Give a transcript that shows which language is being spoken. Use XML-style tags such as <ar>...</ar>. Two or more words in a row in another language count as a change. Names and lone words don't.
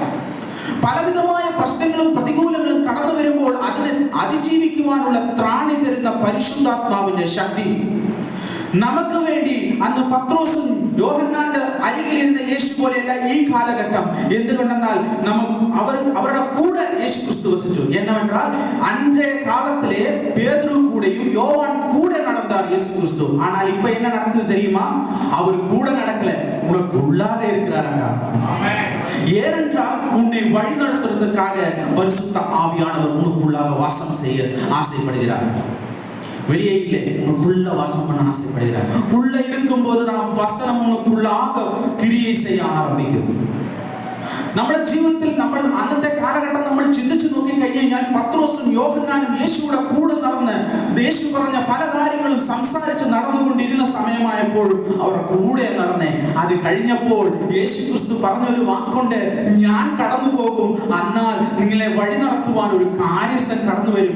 <ml>പലവിധമായ പ്രശ്നങ്ങളും പ്രതികൂലങ്ങളും കടന്നു വരുമ്പോൾ അതിനെ അതിജീവിക്കുവാനുള്ള ത്രാണി തരുന്ന പരിശുദ്ധാത്മാവിന്റെ ശക്തി നമുക്ക് വേണ്ടി അന്ന് പത്രോസും യോഹന്നാന്റെ അരികിലിരുന്ന യേശു പോലെയല്ല ഈ കാലഘട്ടം. എന്തുകൊണ്ടെന്നാൽ അവരുടെ കൂടെ യേശു ക്രിസ്തു വസിച്ചു.</ml> <ta>എന്നവെന്നാൽ അன்றே காலத்திலே பேதுரு கூடயும் யோவான் கூட நடந்தார் இயேசு கிறிஸ்து. ஆனால் இப்ப என்ன நடக்குது தெரியுமா? அவர் கூட நடக்கல, உனக்கு உள்ளாக இருக்கிறாருங்க. ஏனென்றால் உன்னை வழி நடத்துவதற்காக பரிசுத்த ஆவியானவர் உனக்குள்ளாக வாசம் செய்ய ஆசைப்படுகிறார். வெளியே இல்லை, உனக்குள்ள வாசம் பண்ண ஆசைப்படுகிறார். உள்ள இருக்கும் போது நாம் வசனம் உனக்குள்ளாக கிரியை செய்ய ஆரம்பிக்கும்.</ta> <ml>നമ്മുടെ ജീവിതത്തിൽ നമ്മൾ അന്നത്തെ കാലഘട്ടം നമ്മൾ ചിന്തിച്ചു നോക്കി കഴിഞ്ഞാൽ പത്രോസും യോഹന്നാനും യേശുവിടെ കൂടെ നടന്ന് യേശു പറഞ്ഞ പല കാര്യങ്ങളും സംസാരിച്ച് നടന്നുകൊണ്ടിരുന്ന സമയമായപ്പോഴും അവർ കൂടെ നടന്നേ. അത് കഴിഞ്ഞപ്പോൾ യേശു ക്രിസ്തു പറഞ്ഞൊരു വാക്കുണ്ട്, ഞാൻ കടന്നു പോകും, എന്നാൽ നിങ്ങളെ വഴി നടത്തുവാൻ ഒരു കാര്യസ്ഥൻ കടന്നു വരും.</ml>